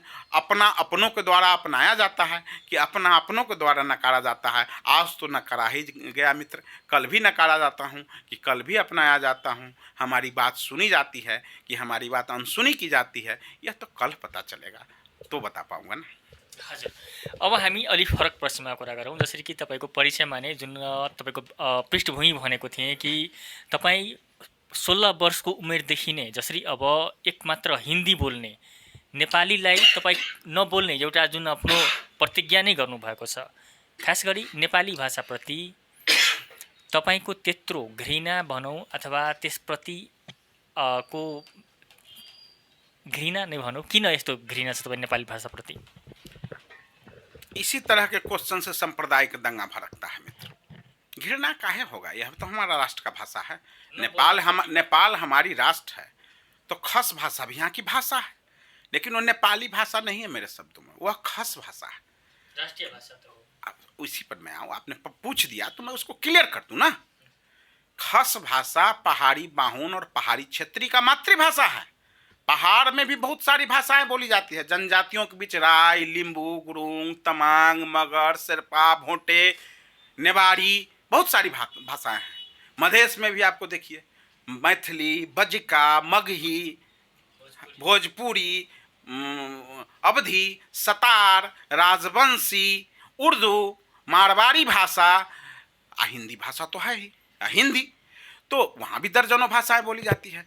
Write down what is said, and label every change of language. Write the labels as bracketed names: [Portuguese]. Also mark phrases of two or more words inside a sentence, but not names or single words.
[Hindi] अपना अपनों के द्वारा अपनाया जाता है कि अपना अपनों के द्वारा नकारा जाता है। आज तो नकारा ही गया मित्र, कल भी नकारा जाता हूँ कि कल भी अपनाया जाता हूँ। हमारी बात सुनी जाती है कि हमारी बात अनसुनी की जाती है, यह तो कल पता चलेगा तो बता पाऊँगा ना। [Nepali] हजुर, अब हामी अलिक फरक प्रश्नमा कुरा गरौँ। जसरी कि तपाईँको परिचयमा नै जुन तपाईँको पृष्ठभूमि भनेको थिएँ कि तपाईँ 16 वर्षको उमेरदेखि नै जसरी अब एकमात्र हिन्दी बोल्ने नेपालीलाई तपाईँ नबोल्ने एउटा जुन आफ्नो प्रतिज्ञा नै गर्नुभएको छ, खास गरी नेपाली भाषाप्रति तपाईँको त्यत्रो घृणा भनौँ अथवा त्यसप्रति को घृणा नै भनौँ, किन यस्तो घृणा छ तपाईँ नेपाली भाषाप्रति? [Hindi] इसी तरह के क्वेश्चन से सांप्रदायिक दंगा भड़कता है मित्र। घृणा काहे होगा, यह तो हमारा राष्ट्र का भाषा है। नेपाल हमारी राष्ट्र है, तो खस भाषा भी यहाँ की भाषा है, लेकिन वो नेपाली भाषा नहीं है मेरे शब्दों में, वह खस भाषा है, [Nepali] राष्ट्रीय भाषा तो हो। [Hindi] अब उसी पर मैं आऊँ, आपने पूछ दिया तो मैं उसको क्लियर कर दूँ ना। खस भाषा पहाड़ी बाहुन और पहाड़ी क्षेत्रीय का मातृभाषा है। पहाड़ में भी बहुत सारी भाषाएं बोली जाती है, जनजातियों के बीच राय, लिंबू, गुरुंग, तमांग, मगर, शेरपा, भोटे, नेवारी, बहुत सारी भाषाएं हैं। मधेश में भी आपको देखिए मैथिली, बजिका, मगही, भोजपुरी, अवधी, सतार, राजवंशी, उर्दू, मारवाड़ी भाषा, हिंदी भाषा तो है ही, हिंदी तो वहाँ भी दर्जनों भाषाएं बोली जाती है।